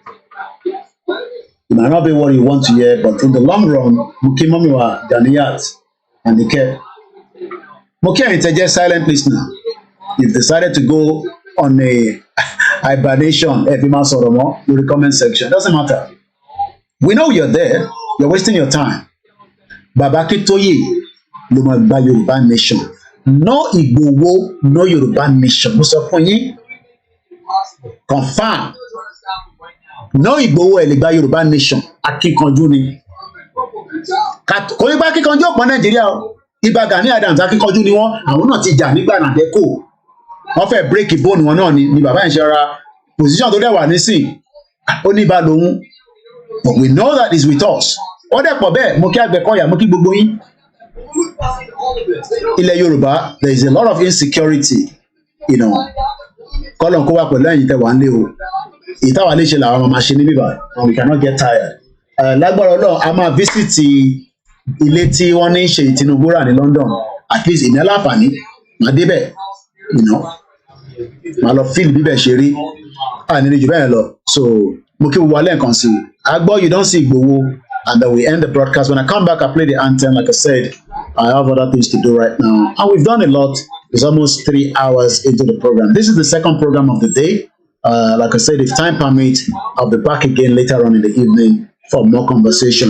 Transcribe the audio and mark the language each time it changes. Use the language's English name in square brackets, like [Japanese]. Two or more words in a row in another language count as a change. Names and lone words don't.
[English] It might not be what you want to hear, but in the long run, Mukimamiwa, Ganiyat, and Ike. Mukia Integer silent listener. You've decided to go on a hibernation every month or more in the comment section. Doesn't matter. We know you're there. You're wasting your time. [Yoruba] Baba Kitoye, ló máa gba Yorùbá nation. [English] No Igboho, no Yorùbá nation. [Yoruba] Mo sọ fún yín. [English] Confirm. [Yoruba] No Igboho ẹ lè gba Yorùbá nation. Akíkanjú ni. Kò ní bá akíkanjú ọ̀pọ̀ Nàìjíríà o. Ibà Gani Adams akíkanjú ni wọ́n. Àwọn náà ti jà nígbà Nàdẹ́kò. Wọ́n fẹ́ [English] break bone [Yoruba] wọn náà ni bàbá yẹn ṣe ra position tó dẹ̀ wà nísìn. Ó ní ibà lòun. [English] But we know that is with us. [Yoruba] Ó dẹ̀ pọ̀ bẹ́ẹ̀, mo kí Àgbẹ̀kọ̀yà, mo kí gbogbo yín. Ilẹ̀ Yorùbá, [English] there is a lot of insecurity, [Yoruba] Kọ́lọ̀ kó wà pẹ̀lú ẹ̀yin tẹ́ wà ń lé o. Ìtawà lè ṣe làwọn máa ṣe ní bíbá, [English] and we cannot get tired. [Yoruba] Lágbára Ọlọ́run, a máa visit ilé tí wọ́n ní ṣe Tinubu rà ní London. [English] At least [Yoruba] ìní aláǹfààní, màá débẹ̀, màá lọ fíìlì bíbẹ̀ ṣe rí. Àní jù bẹ́ẹ̀ lọ. So, mo kí gbogbo alẹ́ nǹkan sí i. Agbọ́, [English] you don't see Igboho. And then we end the broadcast. When I come back, I play the anthem. Like I said, I have other things to do right now. And we've done a lot. It's almost 3 hours into the program. This is the second program of the day. Like I said, if time permits, I'll be back again later on in the evening for more conversation.